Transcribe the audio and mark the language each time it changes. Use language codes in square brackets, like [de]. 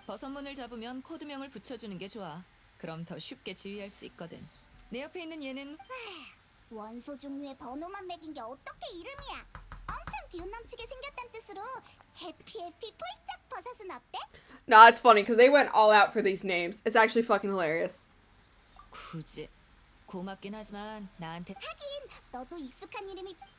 [ko] 버섯문을 잡으면 코드명을 붙여주는 게 좋아. 그럼 더 쉽게 지휘할 수 있거든. 내 옆에 있는 얘는 원소 종류의 번호만 매긴 게 어떻게 이름이야? 엄청 기운 넘치게 생겼단 뜻으로 해피 폴짝 버섯은 어때? [en] No, it's funny because they went all out for these names. It's actually fucking hilarious. [ko] 굳이 고맙긴 하지만 나한테 하긴 너도 익숙한 이름이